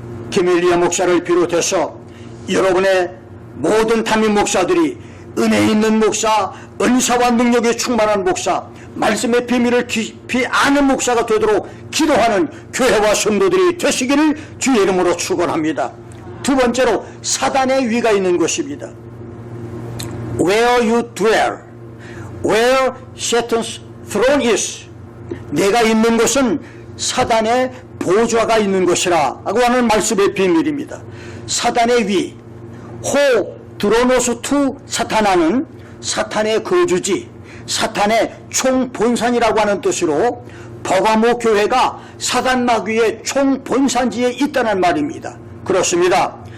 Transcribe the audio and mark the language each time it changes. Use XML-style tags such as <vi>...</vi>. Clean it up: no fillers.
<ko>김일리아 목사를 비롯해서 여러분의 모든 담임 목사들이 은혜 있는 목사, 은사와 능력에 충만한 목사, 말씀의 비밀을 깊이 아는 목사가 되도록 기도하는 교회와 성도들이 되시기를 주의 이름으로 축원합니다. 두 번째로 사단의 위가 있는 곳입니다.</ko> <en>Where you dwell, where Satan's throne is.</en> <ko>내가 있는 곳은 사단의 보좌가 있는 곳이라 하고 하는 말씀의 비밀입니다. 사단의 위, 호 드로노스 투 사타나는 사탄의 거주지, 사탄의 총본산이라고 하는 뜻으로 버가모 교회가 사단 마귀의 총본산지에 있다는 말입니다. 그렇습니다.</ko>